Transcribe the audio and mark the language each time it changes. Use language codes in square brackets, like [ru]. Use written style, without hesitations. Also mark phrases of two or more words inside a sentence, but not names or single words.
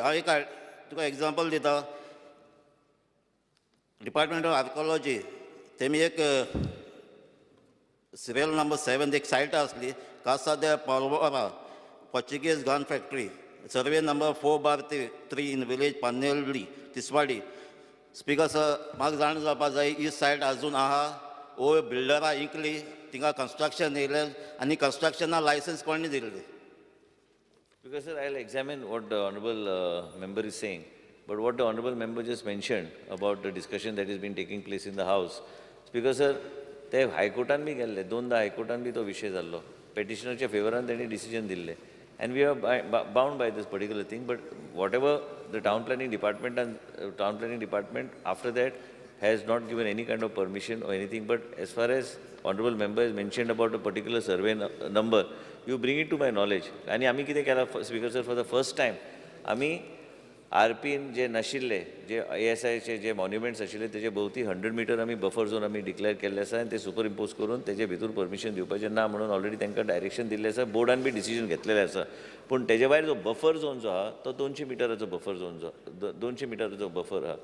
[kok] हांव एक तुका एग्जांपल दिता. [en] Department of Archaeology [kok] तेमी एक सिरियल नंबर 7 एक सायट आसली कासा दे पालवरा [en] Portuguese gun factory, survey number 4/3 in village [kok] पानेल्ली तिसवाडी. [en] Speaker sir, [kok] म्हाका जाण जावपाक जाय ही सायट आजून आहा ओ बिल्डरां इकली, थिंगा कन्स्ट्रक्शन येयलें आनी कन्स्ट्रक्शना लायसन्स कोणी दिल्ली? [en] Because sir, I'll examine what the honorable member is saying. But what the honorable member just mentioned about the discussion that has been taking place in the house, Speaker sir, [kok] ते हायकोर्टान बी गेल्ले, 2दा हायकोर्टान बी तो विशय जाल्लो. पेटिशनरच्या फेवरान तेणी डिसिजन दिल्लें. [en] And we are bound by this particular thing. But whatever the town planning department after that has not given any kind of permission or anything. But as far as honorable member has mentioned about a particular survey number, you bring it to my knowledge. [kok] And आमी कितें केलां, [en] Speaker sir, for the first time, [kok] आमी RPन जे नाशिल्ले, जे ASIचे जे मॉन्युमेंट्स आशिल्ले तेजे भोवती 100 मीटर आमी [en] buffer zone [kok] आमी डिक्लेअर केल्ले आसा आनी ते [en] super impose [kok] करून तेजे भितर परमिशन दिवपाचें ना म्हणून ऑलरेडी तांकां डायरेक्शन दिल्लें आसा, बोर्डान बी डिसिजन घेतलेलें आसा. पूण तेजे भायर जो [en] buffer zone [kok] जो आहा तो 200 मिटराचो [en] buffer zone [kok] जो 200 मिटराचो बफर आहा.